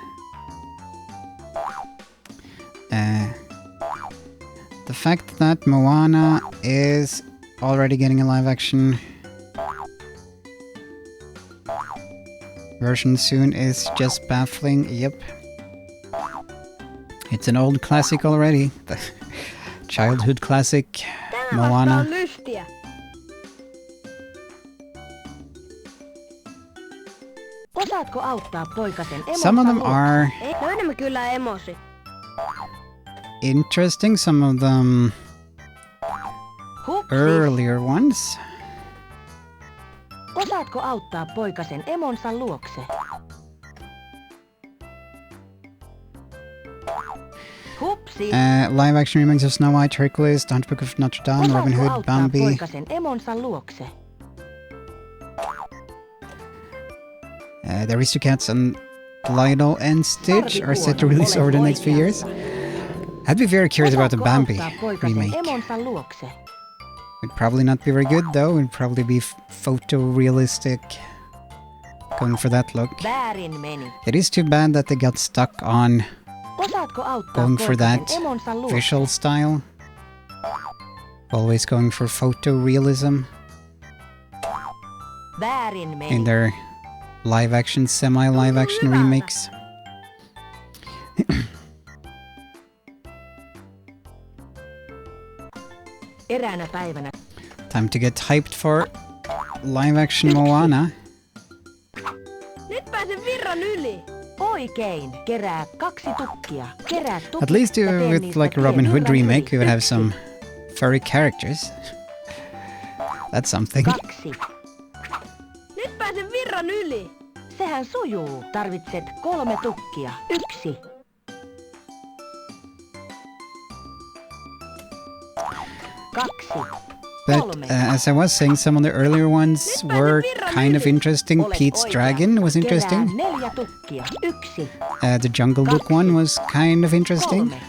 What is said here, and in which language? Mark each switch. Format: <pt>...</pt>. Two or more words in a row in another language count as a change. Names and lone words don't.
<en>The fact that Moana is already getting a live action version soon is just baffling. Yep. It's an old classic already. The childhood classic,</en> <fi>Tämä vasta Moana. on lystiä. Osaatko auttaa poikasen emonsa</fi> <en>Some of them</en> <fi>luokse?</fi> <en>are</en> <fi>Ei, löydämme kyllä emosi.</fi> <en>interesting, some of them</en> <fi>Hupsis.</fi> <en>earlier ones.</en> <fi>Osaatko auttaa poikasen emonsa luokse? Hupsis.</fi> <en>Live action remakes of Snow White, Hercules, The Haunted Book of Notre Dame, Robin</en> <fi>Osaatko</fi> <en>Hood,</en> <fi>auttaa</fi> <en>Bambi.</en> <fi>poikasen emonsa luokse?</fi> <en>The Aristocats and Lionel and Stitch are set to release over the next few years. I'd be very curious about the</en> <fi>Osaatko</fi> <en>Bambi</en> <fi>auttaa poikasen</fi> <en>remake.</en> <fi>emonsa luokse?</fi> <en>It'd probably not be very good though, it'd probably be photorealistic going for that look.</en> <fi>Väärin meni.</fi> <en>It is too bad that they got stuck on</en> <fi>Osaatko auttaa</fi> <en>going for that</en> <fi>Korpisen emonsa luokse?</fi> <en>visual style. Always going for photorealism</en> <fi>Väärin meni.</fi> <en>in their live action, semi-live action remakes.</en> <fi>Eräänä päivänä</fi> <en>Time to get hyped for live action Moana.</en> <fi>Nyt pääsen virran yli. oikein kerää 2 tukkia. Kerää tukit</fi> <en>At least</en> <fi>ja tee</fi> <en>with</en> <fi>niistä</fi> <en>like a Robin</en> <fi>tie</fi> <en>Hood</en> <fi>virran yli.</fi> <en>remake, we would have</en> <fi>1,</fi> <en>some furry characters. That's something.</en> <fi>2. Nyt pääsen virran yli. Sehän sujuu. Tarvitset 3 tukkia. 1.</fi> <en>But as I was saying, some of the earlier ones were kind of interesting. Pete's Dragon was interesting.</en> <fi>4 tukkia. 1.</fi> <en>The Jungle Book one was kind of interesting.</en>